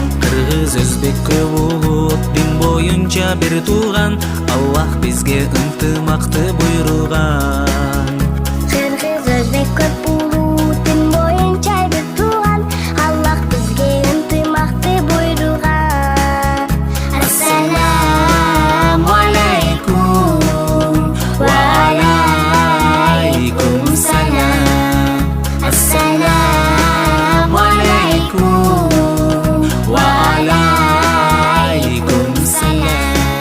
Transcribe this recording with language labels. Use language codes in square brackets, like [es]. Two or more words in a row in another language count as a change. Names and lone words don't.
[ky] Кыргыз, өзбек, көп улут дин боюнча бир тууган, Аллах бизге ынтымакты буйруган. Кыргыз, өзбек, көп улут дин боюнча бир тууган, Аллах бизге ынтымакты буйруган. [ar] السلام عليكم. وعليكم السلام. السلام عليكم. وعليكم السلام.